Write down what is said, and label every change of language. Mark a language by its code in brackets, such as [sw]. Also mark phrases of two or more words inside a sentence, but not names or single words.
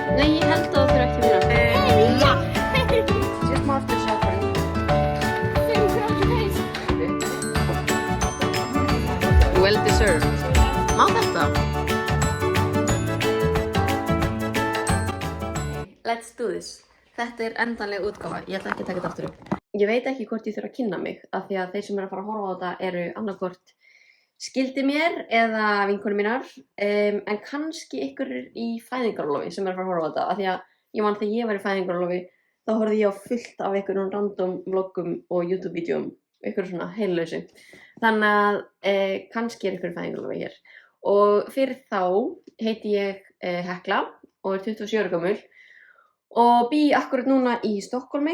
[is] Nei, ég held að það þurfi ekki meira. Já! Sér smá eftir sjáparinn. [en] Well deserved. [is] Má þetta? [en] Let's do this. [is] Þetta endanlega útgáfa. Ég ætla ekki að taka þetta aftur upp. Ég veit ekki hvort ég þurfa að kynna mig af því að þeir sem eru að fara að horfa á þetta eru annarkvort skildi mér eða vinkonur mínar en kannski ykkur í fæðingarorlofi sem eru að fara að horfa á þetta af því að ég man þegar ég var í fæðingarorlofi þá horfði ég á fullt af einhverjum random vloggum og YouTube-vídeóm ykkur svona heillausu þannig að kannski ykkur í fæðingarorlofi hér og fyrir þá heiti ég Hekla og 27 ára gömul og bý akkurat núna í Stokkhólmi.